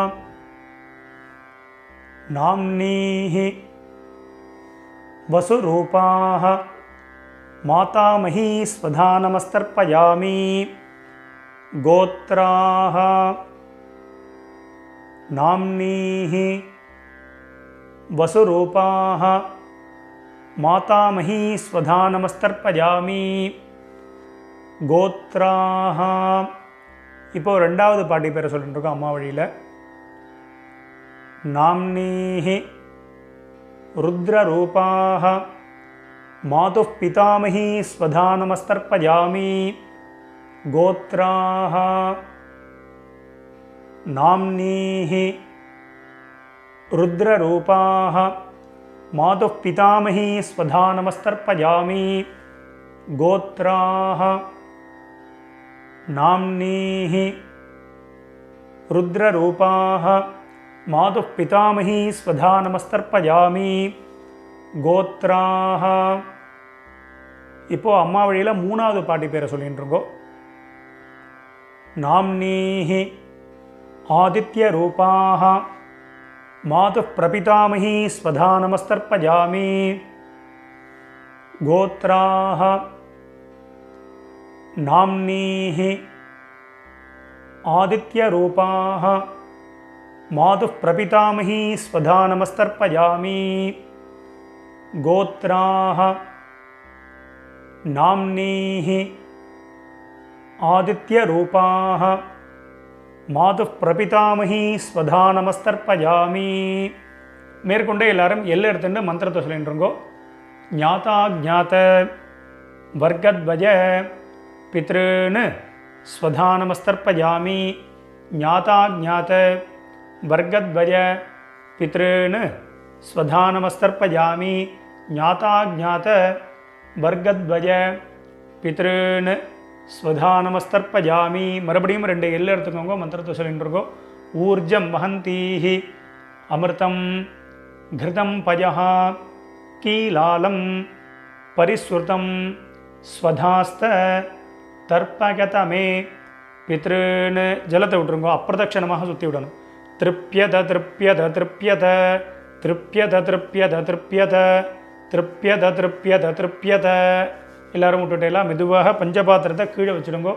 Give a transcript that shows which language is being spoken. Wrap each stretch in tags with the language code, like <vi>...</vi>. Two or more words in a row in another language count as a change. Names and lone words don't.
<sa>नाम्नीः वसुरूपाः मातामही स्वधा नमस्तर्पयामि गोत्राः नाम्नीः वसुरूपाः मातामही स्वधा नमस्तर्पयामि गोत्राः.</sa> <ta>இப்போ ரெண்டாவது பாட்டி பேரை சொல்லிட்டு இருக்கோம் அம்மா வழியில்.</ta> <sa>नाम्नीः रुद्ररूपाः मातुः पितामही स्वधा नमस्तर्पयामि गोत्राः नाम्नीः रुद्ररूपाः मातुः पितामही स्वधा नमस्तर्पयामि गोत्राः नाम्नीः रुद्ररूपाः मातुः पितामही स्वधा नमस्तर्पयामि गोत्राः.</sa> <ta>இப்போ அம்மா வழியில் மூணாவது பாட்டி பேரை சொல்லிட்டு இருக்கோம்.</ta> <sa>नाम्नीः आदित्य रूपाः मातुः प्रपितामही स्वधा नमस्तर्पयामि गोत्राः नाम्नीः आदित्यरूपाः मातुः प्रपितामही स्वधा नमस्तर्पयामि गोत्राः नाम्नीः आदित्यरूपाः मातुः प्रपितामही स्वधा नमस्तर्पयामि</sa> <ta>மேற்கொண்டு எல்லாரும் எல்லை எடுத்துட்டு மந்திரத்தை சொல்லிட்டுருங்கோ.</ta> <sa>ज्ञाता जात वर्गद्वय पितॄन् स्वधा नमस्तर्पयामि. ज्ञाता जात वर्गद्वय पितॄन् स्वधा नमस्तर्पयामि. ज्ञाता जात वर्गद्वय पितॄन् स्वधा नमस्तर्पयामि.</sa> <ta>மறுபடியும் 2 எல்லை எடுத்துக்கோங்க, மந்திரத்தை சொல்லிட்டுருக்கோம்.</ta> <sa>ऊर्जं वहन्तीः अमृतं घृतं पयः कीलालं परिस्रुतं स्वधास्थ तर्पयत मे पितॄन्</sa> <ta>ஜலத்தை விட்டுருங்கோ. அப்பிரதட்சணமாக சுற்றி விடணும்.</ta> <sa>तृप्यत तृप्यत तृप्यत तृप्यत तृप्यत तृप्यत तृप्यत तृप्यत तृप्यत.</sa> <ta>எல்லாரும் விட்டுட்டேலாம் மெதுவாக பஞ்சபாத்திரத்தை கீழே வச்சுடுங்கோ.</ta>